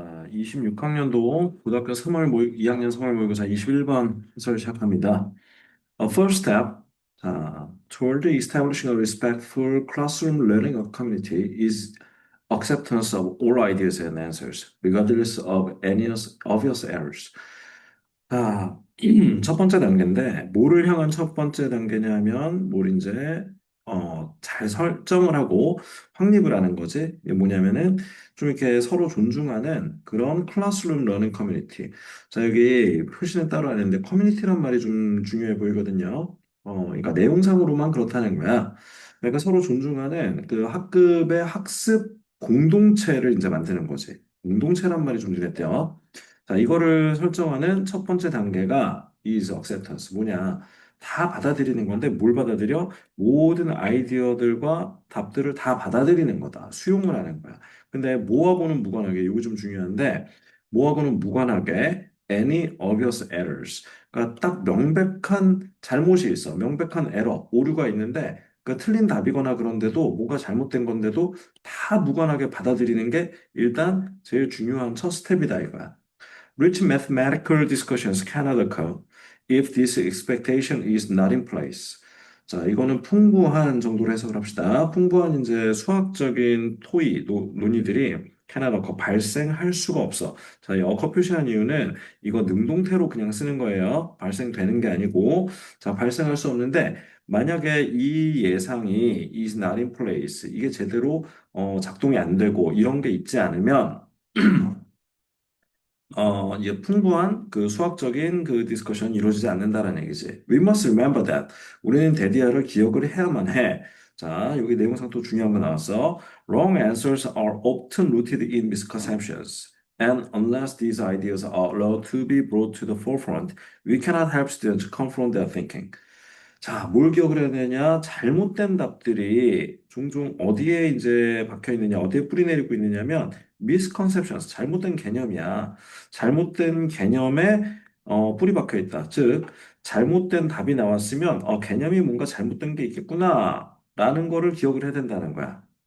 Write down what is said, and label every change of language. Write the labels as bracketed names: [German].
[Korean] 26학년도 고등학교 2학년 3월 모의고사 21번 해설 시작합니다. [English] First step, toward establishing a respectful classroom learning community is acceptance of all ideas and answers, regardless of any obvious errors. [Korean] 자, 첫 번째 단계인데, 뭐를 향한 첫 번째 단계냐면, 뭘 이제, 잘 설정을 하고 확립을 하는 거지. 이게 뭐냐면은, 좀 이렇게 서로 존중하는 그런 클래스룸 러닝 커뮤니티. 자, 여기 표시는 따로 안 했는데, 커뮤니티란 말이 좀 중요해 보이거든요. 그러니까 내용상으로만 그렇다는 거야. 그러니까 서로 존중하는 그 학급의 학습 공동체를 이제 만드는 거지. 공동체란 말이 좀 눈에 띄어. 자, 이거를 설정하는 첫 번째 단계가 [English] is acceptance. [Korean] 뭐냐? 다 받아들이는 건데 뭘 받아들여? 모든 아이디어들과 답들을 다 받아들이는 거다. 수용을 하는 거야. 근데 뭐하고는 무관하게, 이거 좀 중요한데, 뭐하고는 무관하게 [English] any obvious errors. [Korean] 그러니까 딱 명백한 잘못이 있어. 명백한 에러, 오류가 있는데 그 틀린 답이거나 그런데도 뭐가 잘못된 건데도 다 무관하게 받아들이는 게 일단 제일 중요한 첫 스텝이다 이거야. [English] Rich mathematical discussions cannot occur if this expectation is not in place. [Korean] 자, 이거는 풍부한 정도로 해석을 합시다. 풍부한 이제 수학적인 논의들이 [English] cannot occur, [Korean] 발생할 수가 없어. 자, 이 occur 표시한 이유는 이거 능동태로 그냥 쓰는 거예요. 발생되는 게 아니고, 자, 발생할 수 없는데, 만약에 이 예상이 [English] is not in place, [Korean] 이게 제대로 작동이 안 되고 이런 게 있지 않으면 이제 풍부한 그 수학적인 그 디스커션이 이루어지지 않는다라는 얘기지. [English] We must remember that. [Korean] 우리는 데디아를 기억을 해야만 해. 자, 여기 내용상 또 중요한 거 나왔어. [English] Wrong answers are often rooted in misconceptions. And unless these ideas are allowed to be brought to the forefront, we cannot help students confront their thinking. [Korean] 자, 뭘 기억을 해야 되냐? 잘못된 답들이 종종 어디에 이제 박혀 있느냐, 어디에 뿌리 내리고 있느냐면, misconceptions, 잘못된 개념이야. 잘못된 개념에 뿌리 박혀 있다. 즉, 잘못된 답이 나왔으면, 개념이 뭔가 잘못된 게 있겠구나, 라는 거를 기억을 해야 된다는 거야.